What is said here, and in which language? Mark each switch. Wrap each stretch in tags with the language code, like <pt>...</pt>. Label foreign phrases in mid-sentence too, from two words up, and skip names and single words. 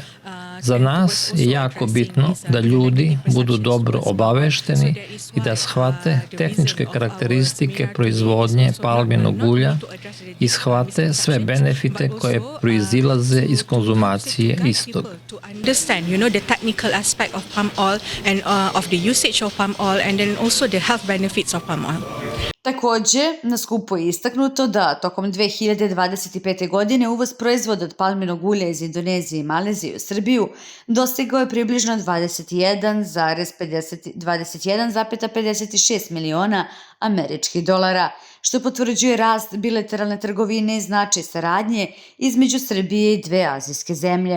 <sr>Za nas je jako bitno da ljudi budu dobro obavešteni i da shvate tehničke karakteristike proizvodnje palminog ulja i shvate sve benefite koje proizilaze iz konzumacije istog.</sr> <en>Understand, the technical aspect of palm oil and of the usage of palm oil and then also the health benefits of palm oil.</en> <sr>Takođe, na skupu je istaknuto da tokom 2025. godine uvoz proizvoda od palminog ulja iz Indonezije i Malezije u Srbiju dostigao je približno 21,56 miliona američkih dolara, što potvrđuje rast bilateralne trgovine i značaj saradnje između Srbije i dve azijske zemlje.</sr>